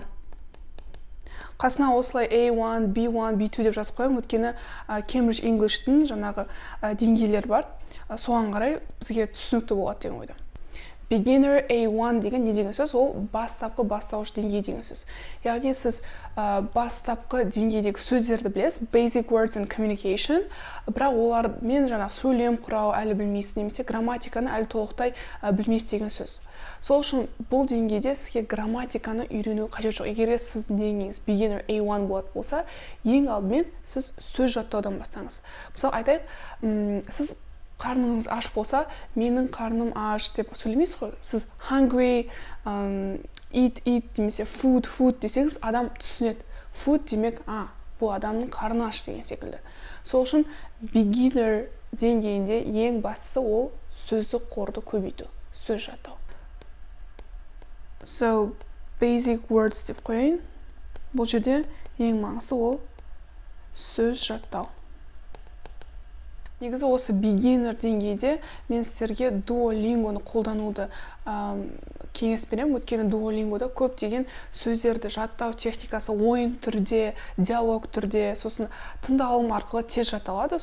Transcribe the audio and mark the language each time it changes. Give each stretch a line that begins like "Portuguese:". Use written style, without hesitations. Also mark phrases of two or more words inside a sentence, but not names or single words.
Kazakh: Қасына осылай A1, B1, B2 деп жазып қоямын, өйткені Cambridge English'тің жаңағы деңгейлер бар. Соған қарай бізге түсінікті болады деген ойда. Beginner A1 деген не деген сөз? Ол бастапқы бастауыш деңгей деген сөз. Яғни сіз бастапқы деңгейдегі сөздерді білесіз,
English: basic words and communication,
Kazakh: бірақ олармен жаңағы сөйлем құрау әлі білмейсіз, немесе грамматиканы әлі толықтай білмейсіз деген сөз. Сол үшін бұл деңгейде сізге грамматиканы үйрену қажет жоқ. Егер сіздің деңгейіңіз beginner A1 болады болса, ең алдымен сіз сөз жаттаудан бастаңыз. Мысалы, айтайық, сіз қарныңыз аш болса, менің қарным аш деп сөйлемейсіз ғой. Сіз hungry, eat немесе food десеңіз, адам түсінеді. Food демек, бұл адамның қарны аш деген секілді. Сол үшін beginner деңгейінде ең бастысы ол сөздік қорды көбейту, сөз жаттау.
English: So, basic words
Kazakh: деп қойын. Бұл жерде ең маңызды ол сөз жаттау. Негізі осы beginner деңгейде мен сіздерге Duolingo'ны қолдануды кеңес беремін. Өйткені Duolingo'да көптеген сөздерді жаттау техникасы ойын түрде, диалог түрде, сосын тыңдалым арқылы тез жатталады.